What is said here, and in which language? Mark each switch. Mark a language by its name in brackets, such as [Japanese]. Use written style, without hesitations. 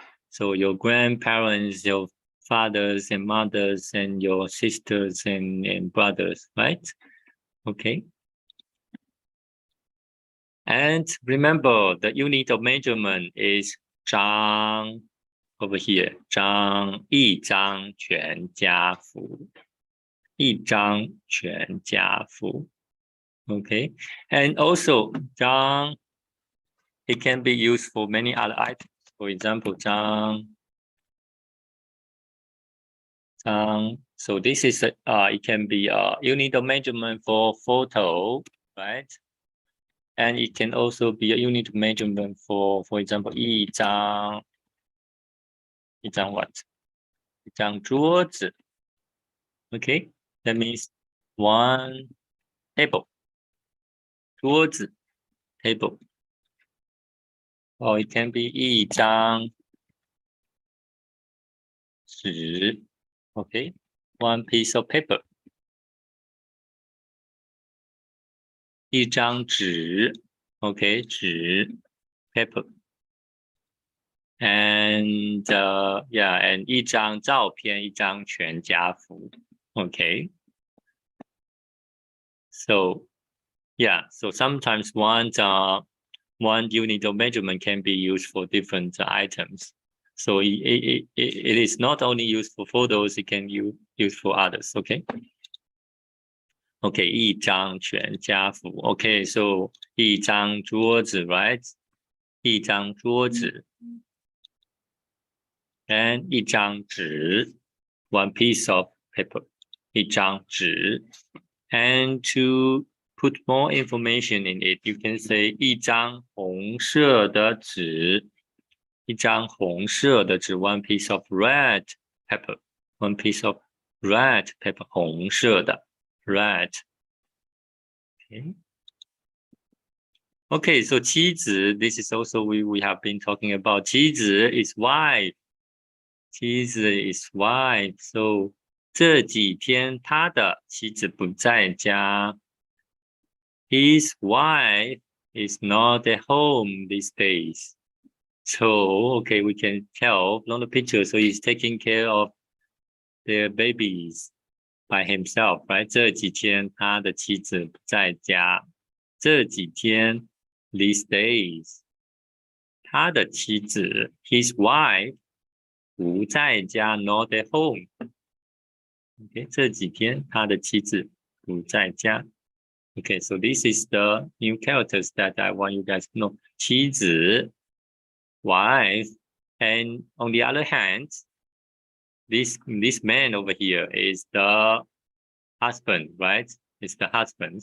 [English] So your grandparents, your fathers and mothers, and your sisters and brothers, right? Okay. And remember, the unit of measurement is 张 over here. [Chinese] 张一张全家福，一张全家福。 [English] Okay, and also 张 it can be used for many other items. For example, 张. So this is it can be a unit of measurement for photo, right? And it can also be a unit of measurement for example, 一张what? [Chinese] 一张桌子. [English] Okay, that means one table. 桌子 table. Or it can be [Chinese] 一张纸. [English] Okay, one piece of paper. [Chinese] 一张纸 Okay, 纸 paper. [English] And yeah, and [Chinese] 一张照片，一张全家福 Okay. [English] So yeah, so sometimes one unit of measurement can be used for different items. So it is not only used for photos, it can use for others. Okay. [Chinese] Okay, 一张全家福 [English] Okay, so [Chinese] 一张桌子 right? 一张桌子 and 一张纸 [English] one piece of paper. 一张纸 and to put more information in it, you can say [Chinese] 一张红色的纸，一张红色的纸 [English] one piece of red pepper, one piece of red pepper, 红色的 red. Okay, so 妻子 this is also we have been talking about 妻子 is wife. 妻子 is wife. [Chinese] So 这几天他的妻子不在家。 [English] His wife is not at home these days. So, okay, we can tell from the picture. So he's taking care of their babies by himself, right? [Chinese] 这几天他的妻子不在家。这几天 [English] these days [Chinese] 他的妻子 [English] his wife [Chinese] 不在家 [English] not at home. [Chinese] Okay, 这几天他的妻子不在家。 [English] Okay, so this is the new characters that I want you guys to know. 妻子 wife, and on the other hand, this man over here is the husband, right? It's the husband.